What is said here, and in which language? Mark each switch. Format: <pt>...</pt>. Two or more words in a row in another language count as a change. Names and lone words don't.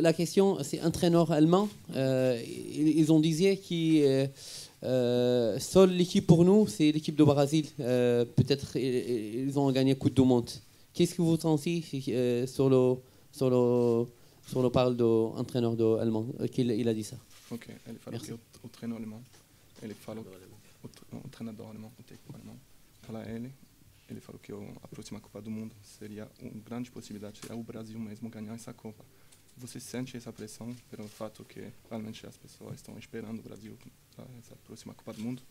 <fr>La question, c'est entraîneur allemand. Ils ont dit que seule l'équipe pour nous, c'est l'équipe de Brésil. Peut-être ils ont gagné le Coupe du Monde. Qu'est-ce que vous pensez sur le parle d'entraîneur allemand qu'il a dit ça?</fr> <pt>Ok, ele falou que o treinador alemão, ele falou o treinador alemão, o técnico alemão, ele falou que a próxima Copa do Mundo seria uma grande possibilidade, seria o Brasil mesmo ganhar essa Copa. Você sente essa pressão pelo fato que realmente as pessoas estão esperando o Brasil para essa próxima Copa do Mundo?</pt>